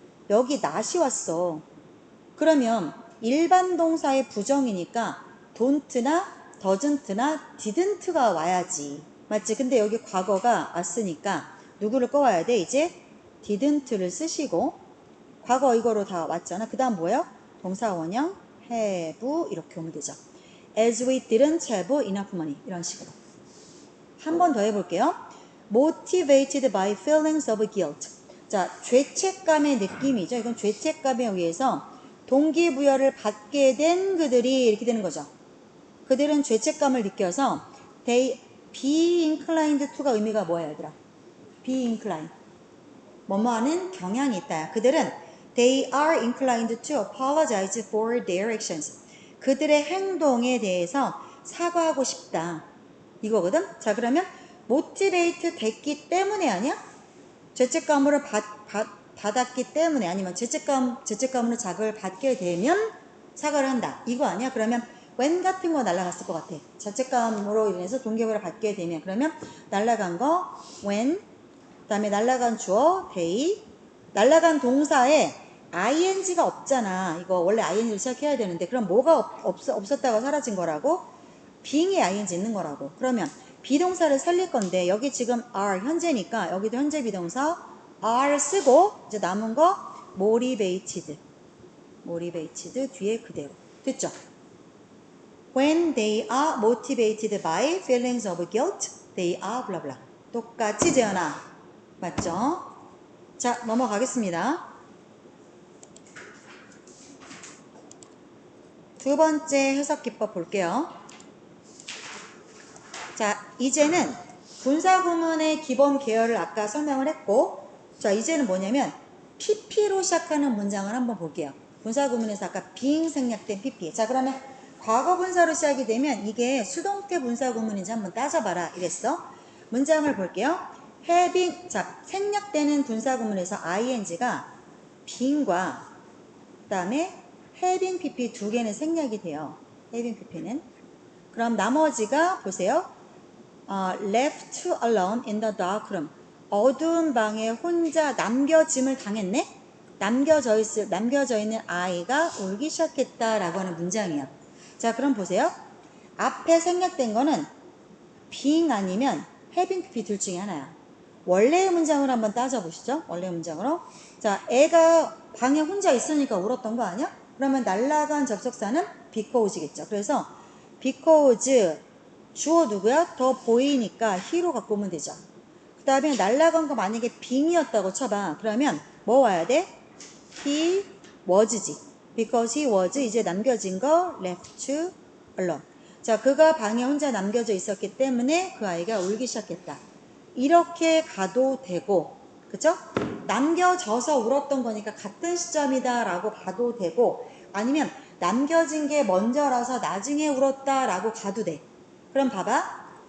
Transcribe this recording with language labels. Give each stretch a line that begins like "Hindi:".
Korean: 여기 not이 왔어. 그러면 일반 동사의 부정이니까 don't나 doesn't나 didn't가 와야지. 맞지? 근데 여기 과거가 왔으니까 누구를 꺼와야 돼? 이제 didn't를 쓰시고 과거 이거로 다 왔잖아. 그 다음 뭐예요? 동사 원형 have 이렇게 오면 되죠.
English: As we didn't have enough money
Korean: 이런 식으로. 한 번 더 해볼게요.
English: Motivated by feelings of guilt.
Korean: 자, 죄책감의 느낌이죠. 이건 죄책감에 의해서 동기부여를 받게 된 그들이 이렇게 되는 거죠. 그들은 죄책감을 느껴서
English: they be inclined to
Korean: 가 의미가 뭐야 얘들아? be inclined. 뭐뭐하는 경향이 있다. 그들은
English: they are inclined to apologize for their actions.
Korean: 그들의 행동에 대해서 사과하고 싶다. 이거거든? 자, 그러면 motivate 됐기 때문에 아니야? 죄책감으로 받았기 때문에 아니면 죄책감으로 자극을 받게 되면 사과를 한다. 이거 아니야? 그러면 when 같은 거 날라갔을 것 같아. 죄책감으로 인해서 동기부여를 받게 되면 그러면 날라간 거 when 그 다음에 날라간 주어 they 날라간 동사에 ing가 없잖아. 이거 원래 ing를 시작해야 되는데 그럼 뭐가 없었다가 사라진 거라고? being에 ing 있는 거라고. 그러면 비동사를 살릴 건데 여기 지금 are 현재니까 여기도 현재 비동사 are 쓰고 이제 남은 거 motivated 뒤에 그대로 됐죠?
English: When they are motivated by feelings of guilt, they are blah blah.
Korean: 똑같이 재현아. 맞죠? 자, 넘어가겠습니다. 두 번째 해석 기법 볼게요. 자, 이제는 분사구문의 기본 계열을 아까 설명을 했고, 자, 이제는 뭐냐면 PP로 시작하는 문장을 한번 볼게요. 분사구문에서 아까 being 생략된 PP. 자, 그러면 과거 분사로 시작이 되면 이게 수동태 분사구문인지 한번 따져봐라 이랬어. 문장을 볼게요. having, 자, 생략되는 분사구문에서 ing가 being과 그 다음에 having PP 두 개는 생략이 돼요. having PP는. 그럼 나머지가 보세요.
English: left alone in the dark room.
Korean: 어두운 방에 혼자 남겨짐을 당했네? 남겨져 있는 아이가 울기 시작했다라고 하는 문장이에요. 자, 그럼 보세요. 앞에 생략된 거는 being 아니면 having PP 둘 중에 하나야. 원래의 문장으로 한번 따져보시죠. 원래의 문장으로. 자, 애가 방에 혼자 있으니까 울었던 거 아니야? 그러면 날라간 접속사는 because겠죠. 그래서 because 주어 누구야? 더 보이니까 he로 갖고 오면 되죠. 그 다음에 날라간 거 만약에 being이었다고 쳐봐. 그러면 뭐 와야 돼? he was지.
English: because he was
Korean: 이제 남겨진 거
English: left alone.
Korean: 자, 그가 방에 혼자 남겨져 있었기 때문에 그 아이가 울기 시작했다. 이렇게 가도 되고, 그쵸? 남겨져서 울었던 거니까 같은 시점이다 라고 가도 되고, 아니면 남겨진 게 먼저라서 나중에 울었다 라고 가도 돼. 그럼 봐봐.